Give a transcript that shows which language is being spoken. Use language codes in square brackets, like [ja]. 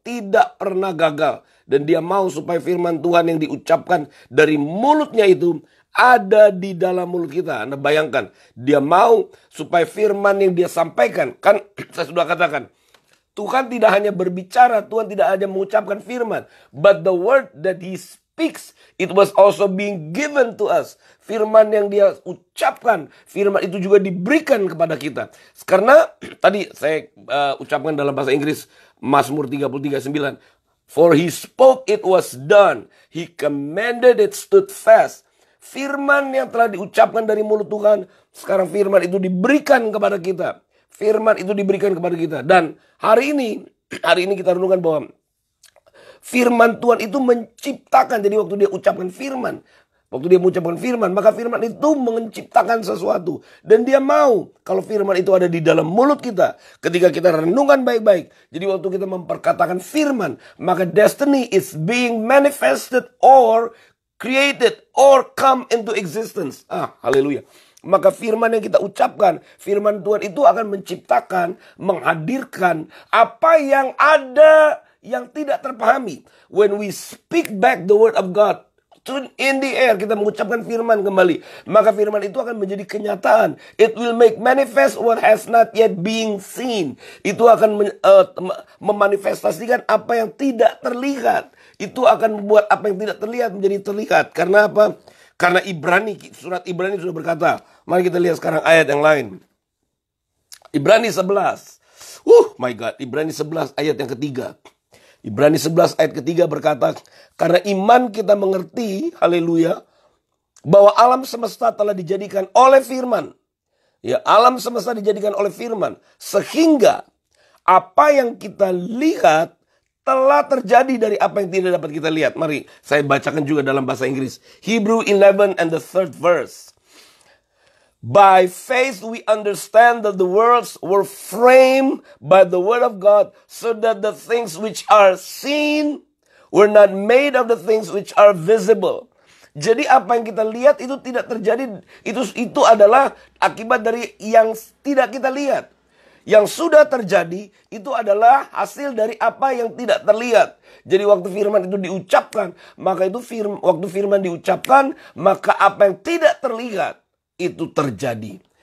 [id] Tidak pernah gagal. Dan Dia mau supaya firman Tuhan yang diucapkan dari mulutnya itu ada di dalam mulut kita. Anda bayangkan, Dia mau supaya firman yang Dia sampaikan. Kan saya sudah katakan, Tuhan tidak hanya berbicara, Tuhan tidak hanya mengucapkan firman. [en] But the word that He speaks, it was also being given to us. [id] Firman yang Dia ucapkan, firman itu juga diberikan kepada kita. Karena tadi saya ucapkan dalam bahasa Inggris, Mazmur 33:9. [en] For He spoke, it was done. He commanded, it stood fast. [id] Firman yang telah diucapkan dari mulut Tuhan, sekarang firman itu diberikan kepada kita. Firman itu diberikan kepada kita. Dan hari ini kita renungkan bahwa firman Tuhan itu menciptakan. Jadi waktu Dia ucapkan firman, Waktu dia mengucapkan firman, maka firman itu menciptakan sesuatu. Dan dia mau kalau firman itu ada di dalam mulut kita. Ketika kita renungkan baik-baik. Jadi waktu kita memperkatakan firman, maka [en] destiny is being manifested or created or come into existence. Haleluya. [id] Maka firman yang kita ucapkan, firman Tuhan itu akan menciptakan, menghadirkan apa yang ada yang tidak terpahami. [en] When we speak back the word of God, tune in the air, [id] kita mengucapkan firman kembali, maka firman itu akan menjadi kenyataan. [en] It will make manifest what has not yet been seen. [id] Itu akan memanifestasikan apa yang tidak terlihat. Itu akan membuat apa yang tidak terlihat menjadi terlihat. Karena apa? Karena surat Ibrani sudah berkata. Mari kita lihat sekarang ayat yang lain. Ibrani 11. [en] My God, [id] Ibrani 11 ayat yang ketiga. Ibrani 11 ayat ketiga berkata, karena iman kita mengerti, haleluya, bahwa alam semesta telah dijadikan oleh firman. Ya, alam semesta dijadikan oleh firman. Sehingga apa yang kita lihat telah terjadi dari apa yang tidak dapat kita lihat. Mari saya bacakan juga dalam bahasa Inggris. [en] Hebrew 11 and the 3rd verse. By faith we understand that the worlds were framed by the word of God, so that the things which are seen were not made of the things which are visible. [id] Jadi apa yang kita lihat itu tidak terjadi, itu adalah akibat dari yang tidak kita lihat. Yang sudah terjadi itu adalah hasil dari apa yang tidak terlihat. Jadi waktu firman itu diucapkan, maka waktu firman diucapkan, maka apa yang tidak terlihat itu terjadi.